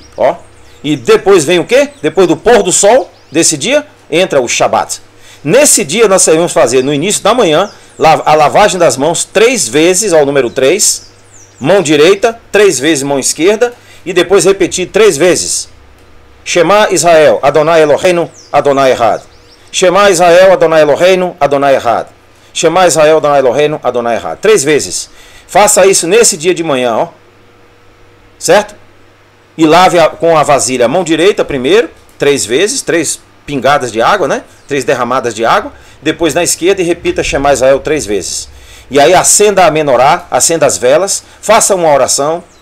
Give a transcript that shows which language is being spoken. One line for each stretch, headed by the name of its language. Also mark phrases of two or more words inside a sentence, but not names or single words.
Portuguese: Ó. E depois vem o quê? Depois do pôr do sol desse dia, entra o Shabat. Nesse dia nós vamos fazer, no início da manhã, a lavagem das mãos 3 vezes, ao número 3, mão direita, 3 vezes mão esquerda, e depois repetir 3 vezes.
Hebrew: שמע ישראל, אדוני אלוהינו, אדוני אחד. שמע ישראל, אדוני אלוהינו, אדוני אחד. שמע ישראל, אדוני אלוהינו, אדוני אחד.
Portuguese: 3 vezes. Faça isso nesse dia de manhã, ó. Certo? E lave com a vasilha a mão direita primeiro, 3 vezes, 3 pingadas de água, né? 3 derramadas de água. Depois na esquerda e repita
Hebrew: שמע ישראל
Portuguese: 3 vezes. E aí acenda a menorá, acenda as velas, faça uma oração.